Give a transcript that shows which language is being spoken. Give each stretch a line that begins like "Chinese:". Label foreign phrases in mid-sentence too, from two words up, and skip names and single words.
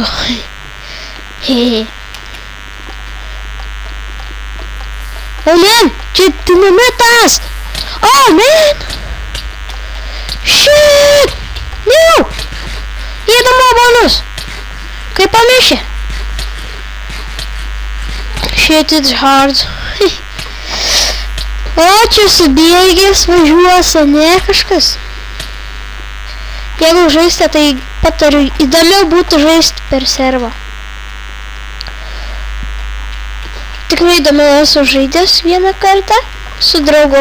Lithuanian: Hehe.
English: Oh man,
Lithuanian: čia dinametas!
English: Oh man! Shit! No!
Lithuanian: Įdomu bonus! Kaip pamešė?
English: Shit, it's hard.
Lithuanian: O, čia subėgęs važiuos, ne kažkas. Jeigu žaistė, tai patariu, įdomiau būtų žaisti per servą. Tikrai įdomiau esu žaidęs vieną kartą su draugu.